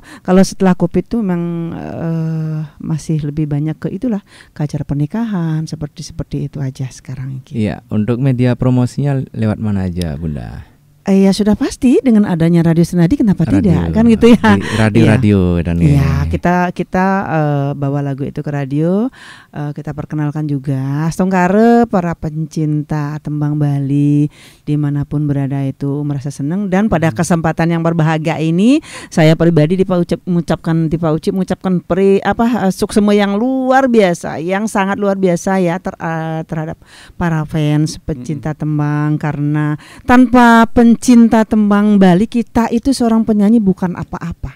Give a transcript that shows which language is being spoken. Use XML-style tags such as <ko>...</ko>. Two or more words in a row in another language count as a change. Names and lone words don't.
<id>Kalau setelah Covid itu memang masih lebih banyak ke itulah, ke acara pernikahan seperti itu aja sekarang. Gitu. Iya, untuk media promosinya lewat mana aja Bunda? Ya sudah pasti dengan adanya Radio Senadi kenapa tidak kan gitu ya. Radio dan ya kita bawa lagu itu ke radio, kita perkenalkan juga Astongkare para pencinta tembang Bali dimanapun berada itu merasa senang. Dan pada kesempatan yang berbahagia ini saya pribadi mengucapkan suksema yang luar biasa, yang sangat luar biasa ya terhadap para fans pencinta tembang, karena tanpa pencinta tembang Bali kita itu seorang penyanyi bukan apa-apa.</id>